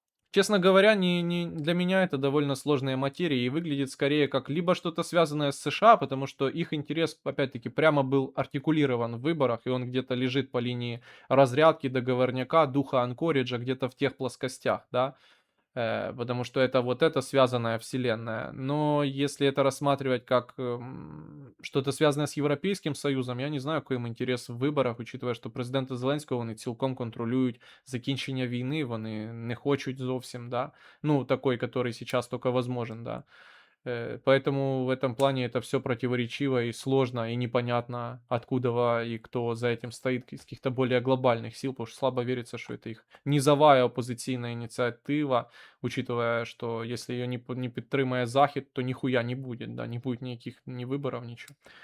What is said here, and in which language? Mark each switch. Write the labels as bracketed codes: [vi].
[ru] Честно говоря, для меня это довольно сложная материя и выглядит скорее как либо что-то связанное с США, потому что их интерес, опять-таки, прямо был артикулирован в выборах, и он где-то лежит по линии разрядки, договорняка, духа Анкориджа, где-то в тех плоскостях, да. Потому что это вот эта связанная вселенная. Но если это рассматривать как что-то связанное с [uk] Європейським Союзом, я не знаю, який їм інтерес в виборах, учитывая, що президента Зеленського вони цілком контролюють закінчення війни, вони не хочуть зовсім, да. [ru] Ну, такой, который сейчас только возможен, да. Поэтому в этом плане это все противоречиво и сложно, и непонятно, откуда и кто за этим стоит из каких-то более глобальных сил, потому что слабо верится, что это их низовая [uk] опозиційна ініціатива, [ru] учитывая, что если ее не [uk] підтримає Захід, [ru] то нихуя не будет, да, не будет никаких ни выборов, ничего.